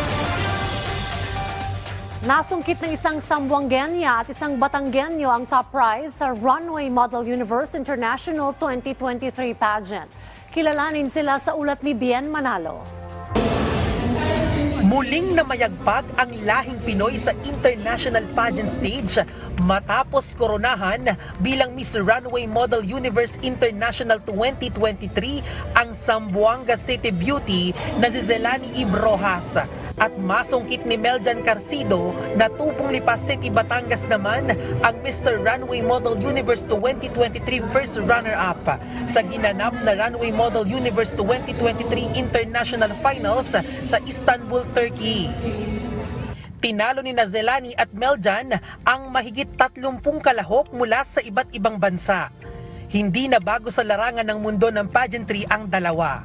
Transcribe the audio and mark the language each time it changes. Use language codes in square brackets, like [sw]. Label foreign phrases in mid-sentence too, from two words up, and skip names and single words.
[tl] Nasungkit ng isang Sambuangenya at isang Batanggenyo ang top prize sa Runway Model Universe International 2023 pageant. Kilalanin sila sa Ulat Bayan, Manalo. Muling namayagpag ang lahing Pinoy sa international pageant stage matapos koronahan bilang Miss Runway Model Universe International 2023 ang Zamboanga City Beauty na si Zelani Ibrojas. At masungkit ni Meljan Carcido na Tupong Lipa City, Batangas naman ang Mr. Runway Model Universe 2023 [en] first runner-up [tl] sa ginanap na Runway Model Universe 2023 International Finals sa Istanbul, Turkey. Tinalo ni Zelani at Meljan ang mahigit 30 kalahok mula sa iba't ibang bansa. Hindi na bago sa larangan ng mundo ng pageantry ang dalawa.